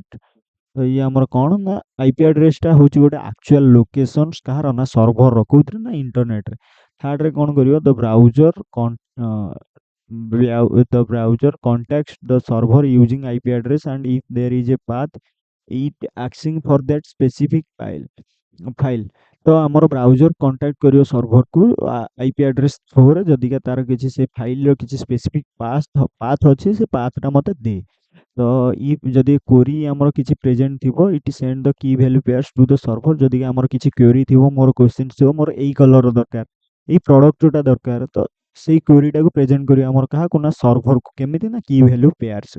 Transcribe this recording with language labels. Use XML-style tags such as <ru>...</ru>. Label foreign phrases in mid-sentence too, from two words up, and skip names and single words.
<or>ତ ଇଏ ଆମର କ'ଣ ନା IP ଆଡ୍ରେସଟା ହେଉଛି ଗୋଟେ</or> <en>actual locations</en> <or>କାହାର ନା ସର୍ଭରର କୋଉଥିରେ ନା ଇଣ୍ଟରନେଟରେ। ଥାର୍ଡରେ କ'ଣ କରିବ</or> <en>the browser contacts the server using IP address, and if there is a path it asking for that specific file।</en> <or>ତ ଆମର ବ୍ରାଉଜର କଣ୍ଟାକ୍ଟ କରିବ ସର୍ଭରକୁ IP ଆଡ୍ରେସ୍ ଥ୍ରୋରେ ଯଦିକା ତାର କିଛି ସେ ଫାଇଲର କିଛି</or> <en>specific path</en> <or>ଅଛି ସେ ପାଥଟା ମୋତେ ଦେ। ତ ଯଦି କ୍ୱେରି ଆମର କିଛି ପ୍ରେଜେଣ୍ଟ ଥିବ</or> <en>it send the key value pairs to the server.</en> <or>ଯଦି ଆମର କିଛି କ୍ୱେରି ଥିବ ମୋର କ୍ୱେଶ୍ଚିନ୍ସ ଥିବ ମୋର ଏଇ କଲରର ଦରକାର ଏଇ ପ୍ରଡକ୍ଟ ଯୋଉଟା ଦରକାର ତ ସେଇ କ୍ୱେରିଟାକୁ ପ୍ରେଜେଣ୍ଟ କରିବ ଆମର କାହାକୁ ନା ସର୍ଭରକୁ କେମିତି ନା</or> <en>key value pairs.</en>